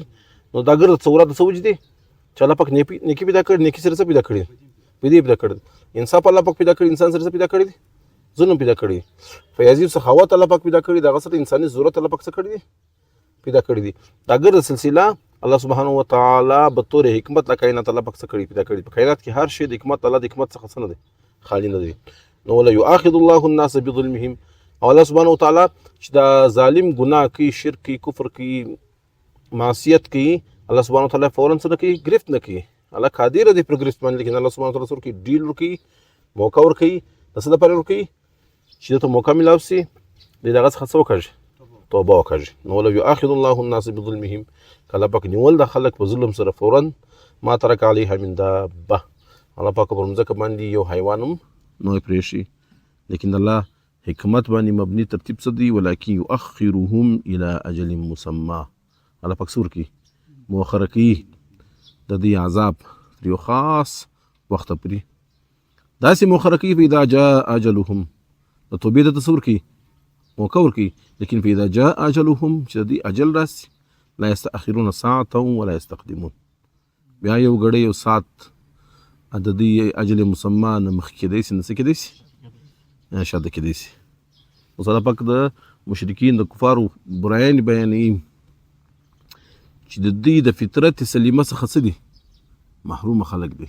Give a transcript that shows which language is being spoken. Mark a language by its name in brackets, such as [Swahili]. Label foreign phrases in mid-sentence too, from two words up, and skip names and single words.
[Pashto] نو دا ګرد تصورات د څه وجود دي چې الله پاک نیکي پیدا کړي، نیکي سره څه پیدا کړي بدي پیدا کړي، انصاف الله پاک پیدا کړي، انسان سره څه پیدا کړي دي ظلم پیدا کړي. فیاضي او سخاوت الله پاک پیدا کړي، د هغه سره انساني ضرورت الله پاک څه کړي دي پیدا کړي دي. دا ګرد سلسله [Arabic] الله سبحانه وتعالی [Pashto] به طور حکمت له کائنات الله پاک څه کړي پیدا کړي. په کائنات کې هر شی د حکمت الله د حکمت څخه څه نه دی خالي نه دی. نو [Arabic] ولا یؤاخذ الله الناس بظلمهم [Pashto] او [Arabic] الله سبحانه وتعالی [Pashto] چې دا ظالم ګناه کوي، شرک کوي، کفر کوي، معصیت کوي، [Arabic] الله سبحانه وتعالی [Pashto] فورا څه نه کوي ګرفت نه کوي. الله قادر دی پر ګرفت باندې، لیکن [Arabic] الله سبحانه وتعالی [Pashto] سره کوي ډیل ورکوي، موقع ورکوي، د څه دپاره ورکوي چې دته موقع میلاو سي د دغه څخه څه وکړي توبه وکړي. نو [Arabic] ولو یؤاخذ الله الناس بظلمهم [Pashto] که الله پاک نیول د خلک په ظلم سره فورا [Arabic] ما ترک علیها من دابه [Pashto] الله پاک پر مځکه باندې یو حیوان هم نه پرېښي. لیکن الله حکمت باندې مبني ترتیب څه دی [Arabic] ولکن یؤخرهم الى اجل مسمى [Pashto] الله پاک څه ورکوي مؤخره کوي د دې عذاب تر یو خاص وخته پورې داسې مؤخره کوي [Arabic] فاذا جاء اجلهم [Pashto] د توبې د تصور کوي موقع ورکوي. لیکن [Arabic] فاذا جاء اجلهم [Pashto] چې د دې اجل راسي [Arabic] لا یستأخرون ساعة ولا یستقدمون [Pashto] بیا یو ګړی یو ساعت د دې [Arabic] اجل مسمى [Pashto] نه مخکې کېدی سي نه څه کېدی سي شاته کېدی سي. اوس الله پاک د مشرکین د کفارو برایان بیانوي چې د دوی د فطرت سلیمه څخه څه دي محرومه خلک دي.